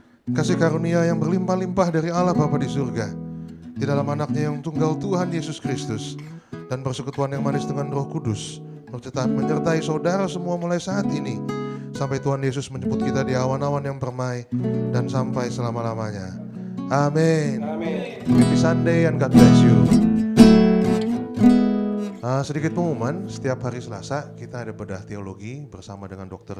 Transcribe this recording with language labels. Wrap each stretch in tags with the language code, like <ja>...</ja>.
<id>Kasih karunia yang berlimpah-limpah dari Allah Bapa di surga, di dalam anaknya yang tunggal Tuhan Yesus Kristus, dan persekutuan yang manis dengan Roh Kudus tetap menyertai saudara semua mulai saat ini sampai Tuhan Yesus menjemput kita di awan-awan yang permai dan sampai selama-lamanya. Amin.</id> <en>Happy Sunday and God bless you.</en> <id>Sedikit pengumuman, setiap hari Selasa kita ada bedah teologi bersama dengan Dr.</id>